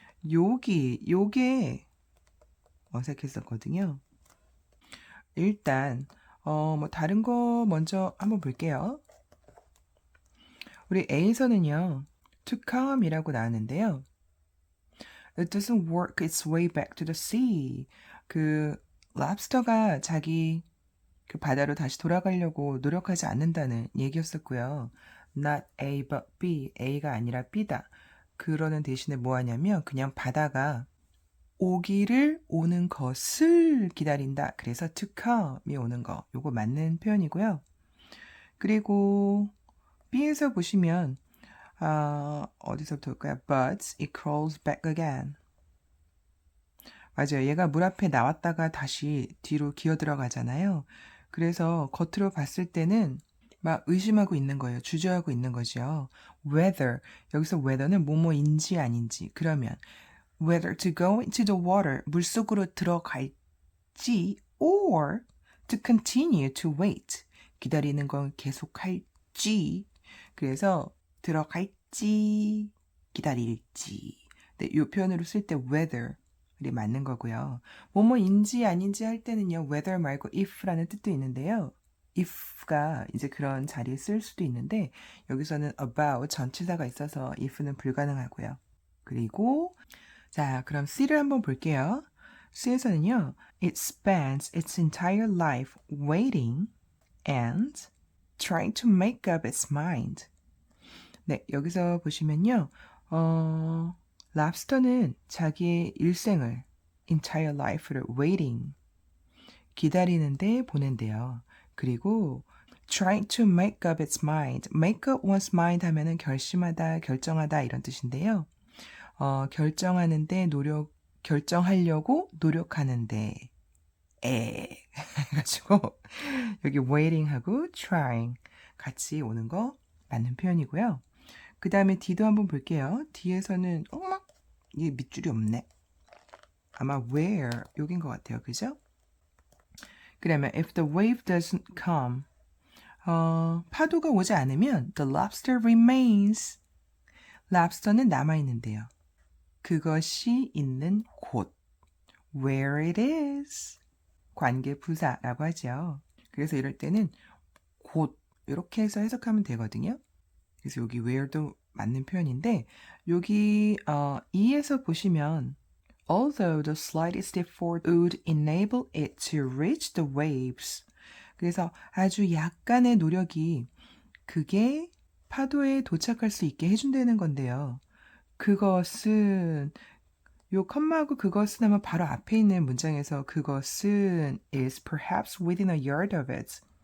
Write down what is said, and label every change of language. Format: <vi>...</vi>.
<ko>요게 어색했었거든요. 일단 뭐 다른 거 먼저 한번 볼게요. 우리 A에서는요. to come이라고 나왔는데요.</ko> <en>It doesn't work its way back to the sea.</en> <ko>그 랍스터가 자기 그 바다로 다시 돌아가려고 노력하지 않는다는 얘기였었고요.</ko> <en>Not A but B.</en> <ko>A가 아니라 B다. 그러는 대신에 뭐 하냐면 그냥 바다가 오기를 오는 것을 기다린다. 그래서 to come이 오는 거. 요거 맞는 표현이고요. 그리고 B에서 보시면 어디서부터 올까요?</ko> <en>But it crawls back again.</en> <ko>맞아요. 얘가 물 앞에 나왔다가 다시 뒤로 기어 들어가잖아요. 그래서 겉으로 봤을 때는 막 의심하고 있는 거예요. 주저하고 있는 거죠. Whether, 여기서 whether는 뭐뭐인지 아닌지. 그러면</ko> <en>whether to go into the water,</en> <ko>물속으로 들어갈지</ko> <en>or to continue to wait,</en> <ko>기다리는 건 계속할지. 그래서 들어갈지 기다릴지. 네, 이 표현으로 쓸 때 whether 이 맞는 거고요. 뭐뭐인지 아닌지 할 때는요. whether 말고 if라는 뜻도 있는데요. if가 이제 그런 자리에 쓸 수도 있는데 여기서는 about 전치사가 있어서 if는 불가능하고요. 그리고 자, 그럼 C를 한번 볼게요. C에서는요.</ko> <en>It spends its entire life waiting and trying to make up its mind.</en> <ko>네, 여기서 보시면요. 랍스터는 자기의 일생을 entire life를 waiting 기다리는데 보낸대요.</ko> <en>그리고 trying to make up its mind.</en> <ko>make up one's mind 하면은 결심하다, 결정하다 이런 뜻인데요. 결정하는데 결정하려고 노력하는데 해가지고 여기 waiting하고 trying 같이 오는 거 맞는 표현이고요. 그 다음에 D도 한번 볼게요. D에서는 이게 밑줄이 없네. 아마 where 여긴 것 같아요. 그죠?</ko> <en>그러면 if the wave doesn't come</en> <ko>파도가 오지 않으면</ko> <en>the lobster remains.</en> <ko>랍스터는 남아있는데요. 그것이 있는 곳</ko> <en>where it is.</en> <ko>관계 부사라고 하죠. 그래서 이럴 때는 곳 이렇게 해서 해석하면 되거든요. 그래서 여기 where도 맞는 표현인데 여기 E에서 보시면</ko> <en>although the slightest effort would enable it to reach the waves.</en> <ko>그래서 아주 약간의 노력이 그게 파도에 도착할 수 있게 해준다는 건데요. 그것은 요 컴마하고 그것은 하면 바로 앞에 있는 문장에서 그것은</ko> <en>is perhaps within a yard of it.</en>